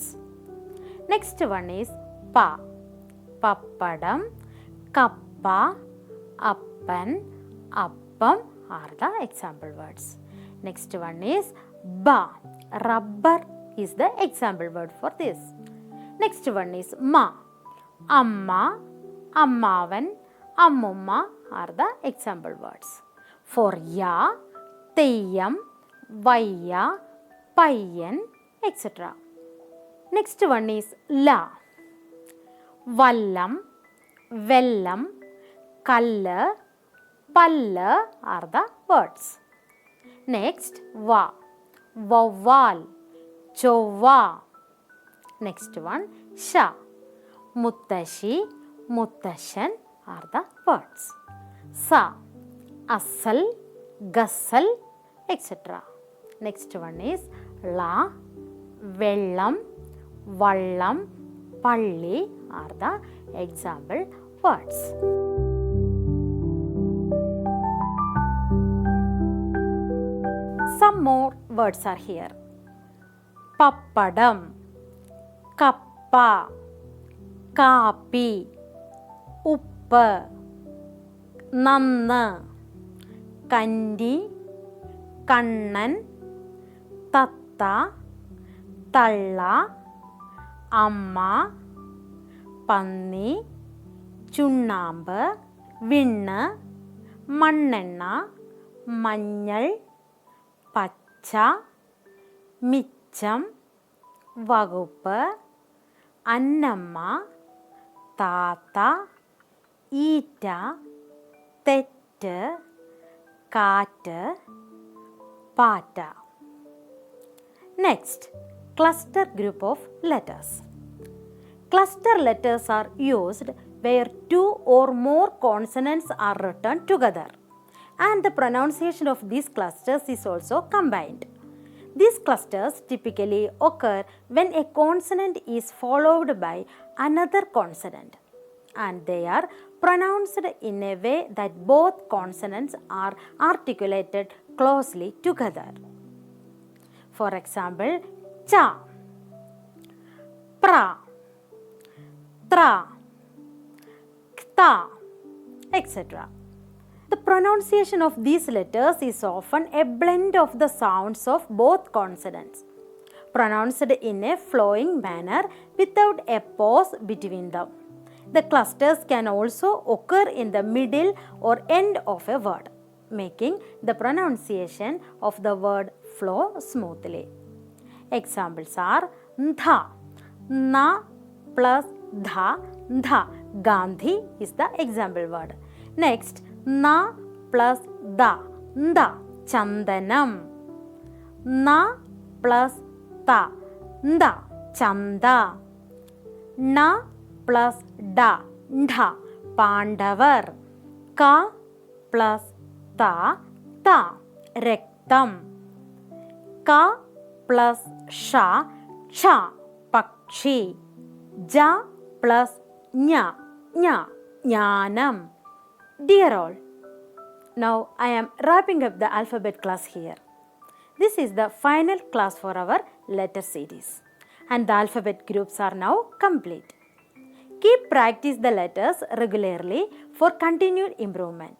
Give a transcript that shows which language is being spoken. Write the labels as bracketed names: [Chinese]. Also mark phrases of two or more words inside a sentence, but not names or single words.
[English] Next one is pa. [Malayalam] പപ്പടം, കപ്പ, അപ്പൻ, അപ്പം [English] are the example words. Next one is ba. Rubber is the example word for this. Next one is ma. [Malayalam] അമ്മ, അമ്മാവൻ, അമ്മൂമ്മ [English] are the example words. For ya, [Malayalam] തെയ്യം, വയ്യ, പയ്യൻ, [English] etc. Next one is la. [Malayalam] വള്ളം, വെള്ളം, കള്ള, പല്ല [English] are the words. Next va. [Malayalam] വവ്വാൽ, ചൊവ്വ. [English] Next one sha. [Malayalam] മുത്തശ്ശി, മുത്തശ്ശൻ [English] are the words. Sa. [Malayalam] അസ്സൽ, ഗസ്സൽ, [English] etc. Next one is la. [Malayalam] വെള്ളം, വള്ളം, [English] palli are the example words. Some more words are here. [Malayalam] പപ്പടം, കപ്പ, കാപ്പി, ഉപ്പ, നന്ന, കണ്ടി, കണ്ണൻ, തത്ത, തല്ല, അമ്മ, panni, ചുണ്ണാമ്പ്, വിണ്ണ്, മണ്ണെണ്ണ, മഞ്ഞൾ, പച്ച, മിച്ചം, വകുപ്പ്, അന്നമ്മ, താത്ത, ഈറ്റ, തെറ്റ്, കാറ്റ്, Pata. [English] Next, cluster group of letters. Cluster letters are used where two or more consonants are written together, and the pronunciation of these clusters is also combined. These clusters typically occur when a consonant is followed by another consonant, and they are pronounced in a way that both consonants are articulated closely together. For example, cha, pra, tra, kta, etc. The pronunciation of these letters is often a blend of the sounds of both consonants, pronounced in a flowing manner without a pause between them. The clusters can also occur in the middle or end of a word, making the pronunciation of the word flow smoothly. Examples are dha, na plus dha, dha. Gandhi is the example word. Next, na plus da, nda. Chandanam. Na plus ta, nda. Chanda. Na plus da, ndha. Pandavar. Ka plus ta, ta. Rektam. Ka plus sha, cha. Pakshi. Ja plus nya, nya. Jnanam. Dear all, now I am wrapping up the alphabet class here. This is the final class for our letter series, and the alphabet groups are now complete. Keep practice the letters regularly for continued improvement.